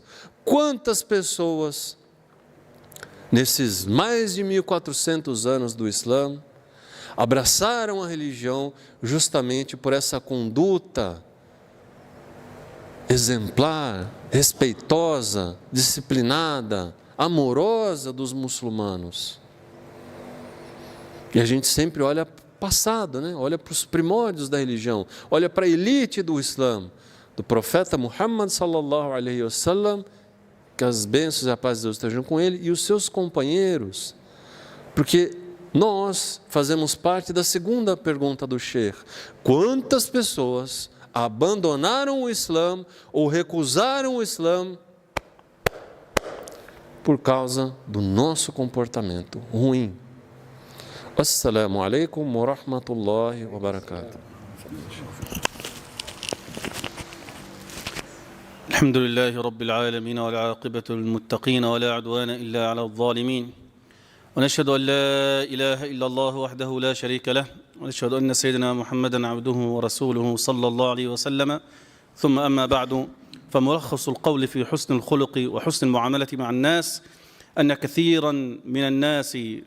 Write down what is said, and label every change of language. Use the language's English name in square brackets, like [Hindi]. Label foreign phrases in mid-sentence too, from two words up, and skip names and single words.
[Portuguese] Quantas pessoas, nesses mais de 1400 anos do Islã, abraçaram a religião justamente por essa conduta exemplar, respeitosa, disciplinada, amorosa dos muçulmanos? E a gente sempre olha para o passado, né? Olha para os primórdios da religião, olha para a elite do Islã, do profeta Muhammad [Arabic] sallallahu alaihi wasallam, [Portuguese] que as bênçãos e a paz de Deus estejam com ele, e os seus companheiros, porque nós fazemos parte da segunda pergunta do [Arabic] Sheikh. [Portuguese] Quantas pessoas abandonaram o Islã ou recusaram o Islã por causa do nosso comportamento ruim? [Arabic] السلام عليكم ورحمة الله وبركاته. الحمد لله رب العالمين والعاقبة للمتقين ولا عدوان إلا على الظالمين ونشهد أن لا إله إلا الله وحده لا شريك له ونشهد أن سيدنا محمدا عبده ورسوله صلى الله عليه وسلم ثم أما بعد فملخص القول في حسن الخلق وحسن المعاملة مع الناس أن كثيرا من الناس